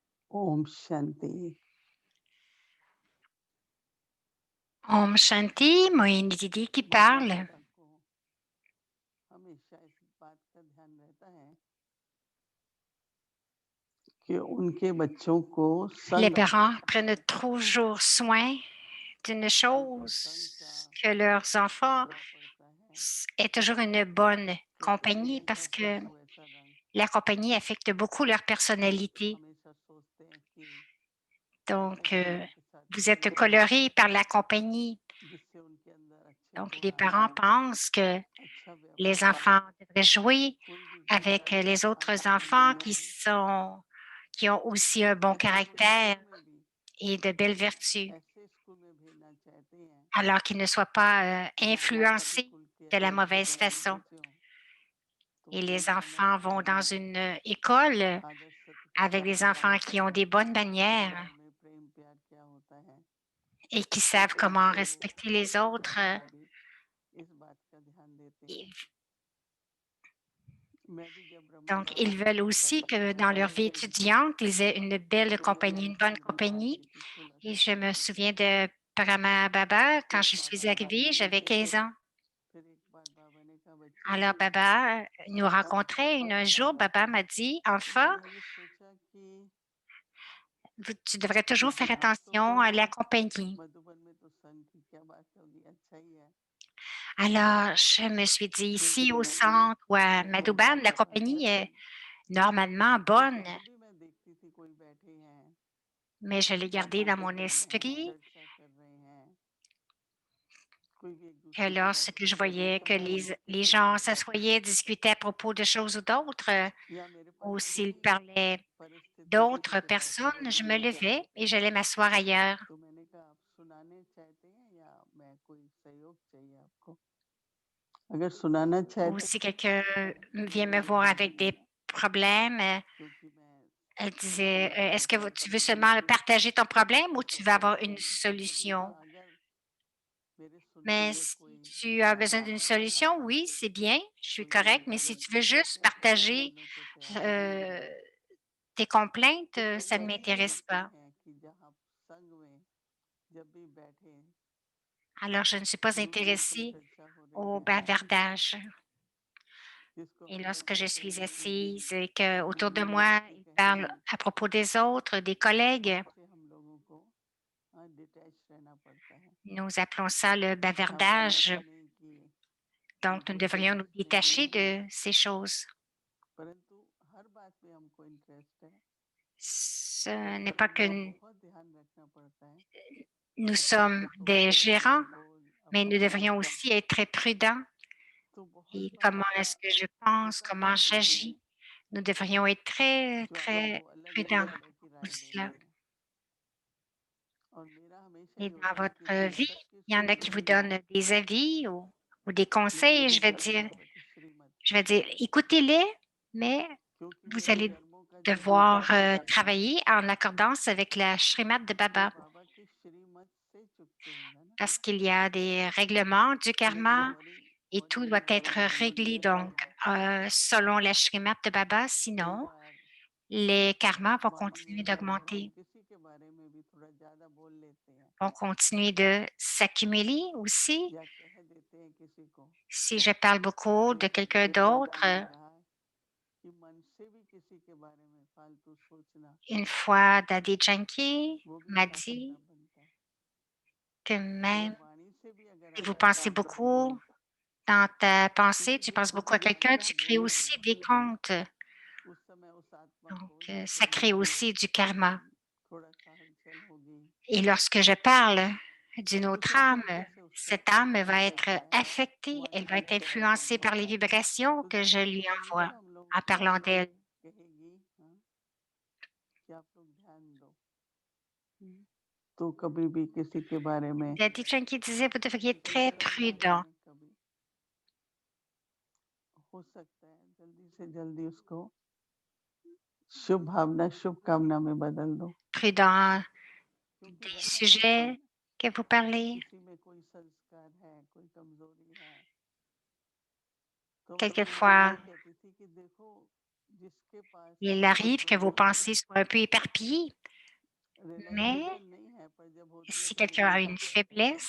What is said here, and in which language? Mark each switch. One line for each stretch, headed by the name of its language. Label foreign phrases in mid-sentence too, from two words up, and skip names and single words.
Hindi: ओम शांति। ओम शांति,
French: Moini Didi qui parle.
Hindi: माता-पिता को हमेशा इस बात का ध्यान रहता है कि उनके बच्चों को
French: Les
Hindi: संग
French: parents prennent toujours soin d'une
Hindi: उनको संग का
French: chose, que leurs enfants
Hindi: करना पड़ता है,
French: aient toujours une bonne
Hindi: क्योंकि
French: compagnie
Hindi: जैसा
French: parce que
Hindi: पशु वैसा रंग।
French: la compagnie affecte beaucoup leur personnalité.
Hindi: हमेशा सोचते हैं कि हमारे
French: Donc,
Hindi: बच्चों के साथ
French: vous êtes
Hindi: खेलना है,
French: coloré par la compagnie.
Hindi: जिससे उनके अंदर अच्छे
French: Donc,
Hindi: गुण
French: les
Hindi: आए,
French: parents pensent que
Hindi: अच्छा
French: les
Hindi: व्यवहार आए।
French: enfants devraient jouer
Hindi: कोई भी
French: avec
Hindi: बच्चा
French: les autres
Hindi: आसक्ति
French: enfants
Hindi: न हो,
French: qui ont aussi un bon
Hindi: ऐसे
French: caractère
Hindi: स्कूल में भी
French: et de belles vertus,
Hindi: ऐसे स्कूल में भेजना चाहते हैं
French: alors qu'ils ne soient pas
Hindi: जहाँ माता
French: influencés
Hindi: पिता के
French: de la
Hindi: अच्छे
French: mauvaise
Hindi: गुण
French: façon.
Hindi: बच्चे हों, तो
French: Et
Hindi: वो
French: les
Hindi: दोनों
French: enfants vont dans
Hindi: भावनाएं,
French: une école
Hindi: आदर
French: avec
Hindi: सत्कार
French: des
Hindi: भाव,
French: enfants qui ont des bonnes manières
Hindi: परिवार में प्रेम प्यार क्या होता है,
French: et qui savent comment
Hindi: तो
French: respecter les autres.
Hindi: माता-पिता भी इस बात का ध्यान देते हैं।
French: Et
Hindi: मैं भी जब
French: donc,
Hindi: रमजान
French: ils veulent aussi que dans leur vie étudiante, ils aient une belle
Hindi: तो मेरी
French: compagnie, une bonne
Hindi: आंखें भी
French: compagnie.
Hindi: आंसू की छलक
French: Et je
Hindi: आती
French: me
Hindi: थी
French: souviens de Parama Baba, quand
Hindi: कि
French: je
Hindi: बाबा
French: suis
Hindi: हमें
French: arrivée, j'avais
Hindi: मिलते थे।
French: 15 ans.
Hindi: फिर एक बार बाबा ने कहा, बच्चे
French: Alors, Baba nous rencontrait. Un jour, Baba m'a dit,
Hindi: तो
French: enfant,
Hindi: मैंने ये सोचा कि
French: tu devrais toujours faire
Hindi: आप तो
French: attention à la compagnie.
Hindi: मधुबन में तो संघ की क्या बात होगी, अच्छा ही है।
French: Alors, je me suis dit,
Hindi: फिर
French: ici
Hindi: जब
French: au
Hindi: मैं
French: centre ou à
Hindi: स्कूल
French: Madouban, la
Hindi: जाता था घर
French: compagnie
Hindi: पे,
French: est normalement
Hindi: तो
French: bonne,
Hindi: जहाँ भी मैं देखती थी कोई बैठे हैं,
French: mais je l'ai gardé
Hindi: बातें
French: dans
Hindi: कर
French: mon
Hindi: रहे हैं,
French: esprit
Hindi: चर्चा कर रहे हैं, कोई भी एक
French: que
Hindi: दूसरे की बात
French: lorsque je
Hindi: सुन रहे हैं,
French: voyais que
Hindi: समाजिक
French: les
Hindi: किसी
French: gens
Hindi: बात बातें
French: s'assoyaient, discutaient à propos de choses ou d'autres,
Hindi: या मेरे
French: ou
Hindi: पास
French: s'ils
Hindi: कोई
French: parlaient
Hindi: परिस्थिति
French: d'autres
Hindi: किसी बात की
French: personnes, je
Hindi: नहीं
French: me
Hindi: है,
French: levais et j'allais m'asseoir ailleurs.
Hindi: तो मैंने कहा आप सुनाने चाहते हैं या मैं कोई सहयोग चाहिए आपको। अगर सुनाना
French: Ou
Hindi: चाहते
French: si
Hindi: हैं
French: quelqu'un
Hindi: तो
French: vient
Hindi: मेरे
French: me
Hindi: लिए
French: voir
Hindi: बहुत
French: avec des
Hindi: बढ़िया,
French: problèmes,
Hindi: क्योंकि मैं
French: elle
Hindi: अपने
French: disait, est-ce que
Hindi: परेशान
French: tu veux
Hindi: परिवार
French: seulement
Hindi: की
French: partager ton problème ou
Hindi: सब
French: tu veux avoir une
Hindi: परेशानी सुनती थी। हाँ,
French: solution?
Hindi: अगर मेरे सुनने
French: Mais
Hindi: में
French: si
Hindi: कोई
French: tu as besoin d'une
Hindi: बाधा आ
French: solution,
Hindi: रही
French: oui,
Hindi: है,
French: c'est bien, je suis
Hindi: कोई मेरी
French: correcte, mais si
Hindi: मदद
French: tu veux juste partager
Hindi: करने को तैयार है,
French: euh, tes complaintes,
Hindi: तो कई
French: ça ne
Hindi: बार ये
French: m'intéresse
Hindi: सोचते
French: pas.
Hindi: हैं कि जहाँ संघ में जब भी बैठे,
French: Alors, je ne suis pas
Hindi: जो भी कोई
French: intéressée
Hindi: चर्चा हो रही
French: au
Hindi: है,
French: bavardage.
Hindi: जिसको
French: Et
Hindi: हम लोग
French: lorsque je
Hindi: कहते
French: suis
Hindi: हैं कि
French: assise et qu'autour de moi,
Hindi: नीचे
French: ils parlent
Hindi: कहीं
French: à propos des autres, des collègues,
Hindi: उससे हम लोगों को डिटैच रहना पड़ता है।
French: nous appelons ça le
Hindi: हमने
French: bavardage.
Hindi: ऐसा नहीं कि
French: Donc, nous
Hindi: उनको
French: devrions nous
Hindi: इंटरेस्ट नहीं
French: détacher
Hindi: लेना है,
French: de ces choses.
Hindi: परंतु हर बात में हमको इंटरेस्ट है,
French: Ce n'est pas
Hindi: परंतु
French: que
Hindi: बहुत ध्यान रखना पड़ता है
French: nous
Hindi: अपने
French: sommes des
Hindi: कठोरता, अपना
French: gérants,
Hindi: क्रोध,
French: mais
Hindi: अपना
French: nous devrions
Hindi: गुस्सा।
French: aussi être très prudents.
Hindi: तो बहुत
French: Et
Hindi: बार
French: comment
Hindi: ऐसा
French: est-ce que je pense,
Hindi: होता
French: comment
Hindi: है कि
French: j'agis? Nous devrions être très,
Hindi: कुछ लोगों
French: très
Hindi: को अलग अलग
French: prudents
Hindi: तरह की
French: pour
Hindi: राय
French: cela.
Hindi: देते हैं, और मेरा हमेशा
French: Et
Hindi: ये
French: dans
Hindi: होता है कि
French: votre vie,
Hindi: सबकी
French: il y en a
Hindi: सुन
French: qui vous
Hindi: लूंगा,
French: donnent des avis ou des
Hindi: लेकिन
French: conseils.
Hindi: अपने आप श्रीमत,
French: Je vais dire, écoutez-les, mais
Hindi: क्योंकि
French: vous
Hindi: मेरे
French: allez
Hindi: कर्मों का जो
French: devoir
Hindi: हिसाब होगा,
French: travailler en accordance avec la Shrimat de
Hindi: वो
French: Baba.
Hindi: बाबा की श्रीमत से चुकतेगा ना।
French: Parce qu'il y a des règlements du
Hindi: मेरी
French: karma
Hindi: हमारी
French: et tout
Hindi: मॉडर्न
French: doit
Hindi: लाइफ
French: être réglé donc selon la Shrimat de Baba.
Hindi: कई
French: Sinon,
Hindi: बार
French: les karmas vont
Hindi: वाणी
French: continuer
Hindi: में हम
French: d'augmenter,
Hindi: किसी के बारे में भी थोड़ा ज्यादा बोल लेते हैं,
French: vont continuer de s'accumuler aussi.
Hindi: या कह देते हैं किसी को,
French: Si je parle beaucoup
Hindi: तो
French: de quelqu'un
Hindi: एक बाबा
French: d'autre,
Hindi: ने कहा कि मन से भी किसी के बारे में फालतू सोचना,
French: une fois, Daddy Janki
Hindi: वो भी
French: m'a
Hindi: पाप का
French: dit
Hindi: बनता है।
French: que
Hindi: अगर
French: même
Hindi: वाणी से भी अगर
French: si
Hindi: आप
French: vous
Hindi: ऐसा
French: pensez
Hindi: बोलते हैं,
French: beaucoup dans ta pensée,
Hindi: क्योंकि
French: tu
Hindi: जो
French: penses beaucoup
Hindi: कुछ
French: à
Hindi: भी
French: quelqu'un,
Hindi: आप
French: tu crées
Hindi: बोल रहे
French: aussi
Hindi: हैं,
French: des comptes.
Hindi: उस समय उस आत्मा
French: Donc,
Hindi: को या
French: ça
Hindi: शरीर
French: crée
Hindi: की
French: aussi du karma.
Hindi: थोड़ा सा हलचल होगी,
French: Et lorsque je parle d'une autre
Hindi: दूसरे
French: âme,
Hindi: तरीके से उसका
French: cette âme va être
Hindi: इफेक्ट आएगा,
French: affectée, elle va
Hindi: वाणी
French: être
Hindi: से
French: influencée par les
Hindi: होता है।
French: vibrations
Hindi: तो
French: que je lui envoie
Hindi: हमेशा हम लोगों
French: en
Hindi: को
French: parlant
Hindi: वाणी
French: d'elle.
Hindi: कहेगी, हाँ, कि आप लोग ध्यान दो, तो कभी भी किसी के बारे में,
French: Daddy Janki disait, vous devriez être très
Hindi: गलत बारे
French: prudent.
Hindi: में कभी, हो सकता है जल्दी से जल्दी उसको शुभ भावना, शुभकामना में बदल दो,
French: Prudent
Hindi: क्योंकि
French: des
Hindi: वहाँ पर
French: sujets que vous parlez.
Hindi: किसी में कोई संस्कार है, कोई कमजोरी है, तो मैं
French: Quelquefois,
Hindi: ये कहती थी कि देखो जिसके पास
French: Il
Hindi: बहुत
French: arrive que
Hindi: बड़ी
French: vos pensées soient un peu éparpillées, mais
Hindi: रियलाइजेशन नहीं है, पर जब होती है
French: si
Hindi: तो
French: quelqu'un a
Hindi: निकालना
French: une
Hindi: चाहता है ना,